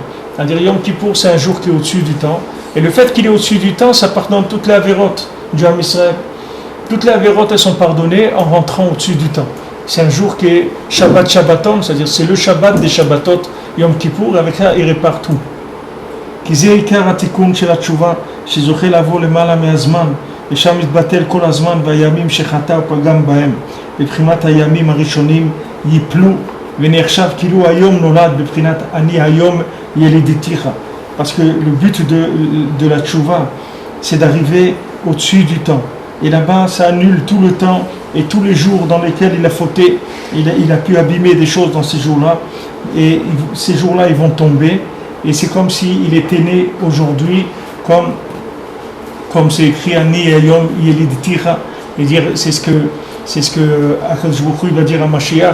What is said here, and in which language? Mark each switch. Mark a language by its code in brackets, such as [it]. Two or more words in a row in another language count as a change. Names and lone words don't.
[fr] C'est-à-dire Yom Kippour, c'est un jour qui est au-dessus du temps. Et le fait qu'il est au-dessus du temps, ça pardonne toutes les avérotes du [he] עם ישראל. [fr] Toutes les avérotes, elles sont pardonnées en rentrant au-dessus du temps. C'est un jour qui est [he] שבת שבתון, [fr] c'est-à-dire c'est le Shabbat des Shabbatot Yom Kippour, avec ça il répare tout. [he] כי זה עיקר התיקון של התשובה שזוכה לבוא למעלה מהזמן ושם מתבטל כל הזמן והימים שחטא ופגם בהם בבחינת הימים הראשונים ייפלו ונחשב כאילו היום נולד בבחינת אני היום ילידיתיך. [fr] Parce que le but de la tchouva c'est d'arriver au-dessus du temps et là-bas ça annule tout le temps et tous les jours dans lesquels il a fauté, il a pu abîmer des choses dans ces jours-là et ces jours-là ils vont tomber. Et c'est comme s'il était né aujourd'hui, comme c'est écrit [he] אני היום ילדתיך, [fr] et dire c'est ce que [he] הקדוש ברוך הוא [fr] va dire à Mashiach.